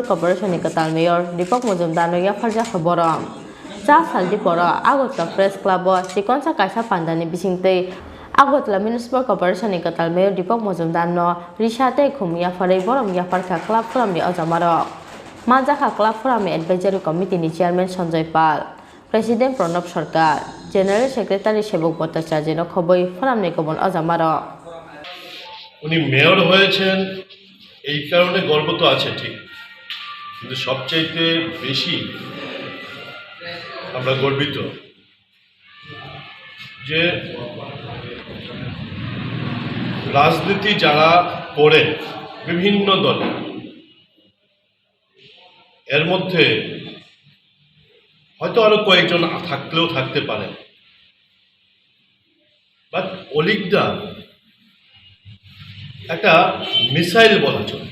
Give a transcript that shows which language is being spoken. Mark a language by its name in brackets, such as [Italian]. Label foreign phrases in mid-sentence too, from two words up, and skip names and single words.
[Kok Borok] कर्पोरेशन नि कताल मेयर दीपक मजुमदार न या फरजा खबरम चा सालदी परा आगोटला प्रेस क्लब चिकनसा कायसा पांदानि बिसिंगते आगोटला म्युनिसिपल कर्पोरेशन नि कताल मेयर दीपक मजुमदार न रिशाते खुमिया फरे बरम याफरखा क्लब फोराम नि अजामारो मानजाखा क्लब फोराम नि एडवाइजरी कमिटी नि चेयरमैन संजय पाल प्रेसिडेंट प्रणब सरकार जनरल सेक्रेटारी सेबक भट्टाचार्य न खबै फोराम नि गुबुन अजामारो [Bangla] উনি মেয়র হয়েছেন এই কারণে গর্ব তো আছে ঠিক, কিন্তু সবচাইতে বেশি আমরা গর্বিত যে রাজনীতি যারা করেন বিভিন্ন দলে, এর মধ্যে হয়তো আরো কয়েকজন থাকলেও থাকতে পারেন, বাট অলিকদা একটা মিসাইল বলা চলে।